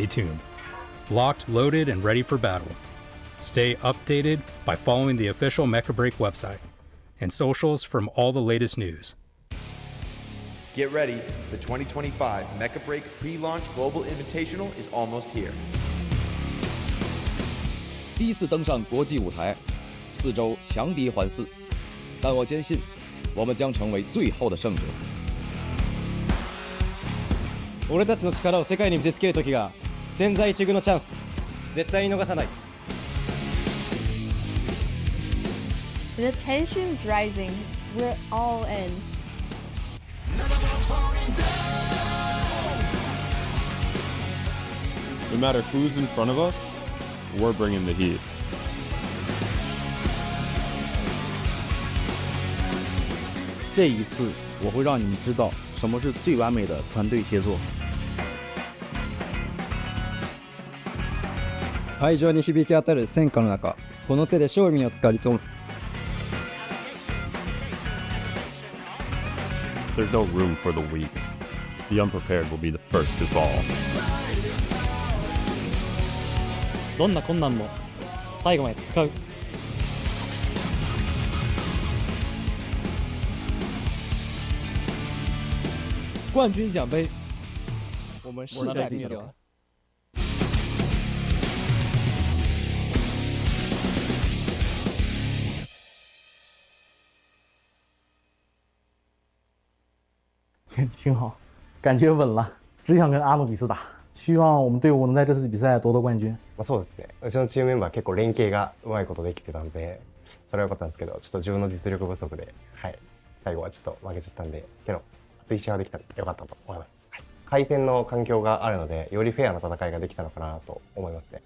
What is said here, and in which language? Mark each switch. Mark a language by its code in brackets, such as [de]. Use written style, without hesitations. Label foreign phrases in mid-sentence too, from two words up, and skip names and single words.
[en] Stay tuned. Locked, loaded, and ready for battle. Stay updated by following the official Mecha Break website and socials from all the latest news. Get ready, the 2025 Mecha Break Pre-Launch Global Invitational is almost here. [zh] 第一次登上国际舞台，4周强敌环伺，但我坚信，我们将成为最后的胜者。 [ja] 俺たちの力を世界に見せつける時が千載一遇のチャンス。絶対に逃さない。 [en] The tension's rising. We're all in. No matter who's in front of us, we're bringing the heat. [zh] 这一次，我会让你们知道什么是最完美的团队协作。 [ja] 会場に響き当たる戦火の中、この手で勝利をつかみ取る。 [en] There's no room for the weak. The unprepared will be the first to fall. [ja] どんな困難も最後まで戦う。 [zh] 冠军奖杯，我们势在必得。挺好，感觉稳了，只想跟阿努比斯打。希望我们队伍能在这次比赛夺得冠军。 [ja] そうですね。うちのチームメンバー結構連携がうまいことできてたんで、それは良かったんですけど、ちょっと自分の実力不足で、最後はちょっと負けちゃったんで、けど熱い試合ができたら良かったと思います。回戦の環境があるので、よりフェアな戦いができたのかなと思いますね。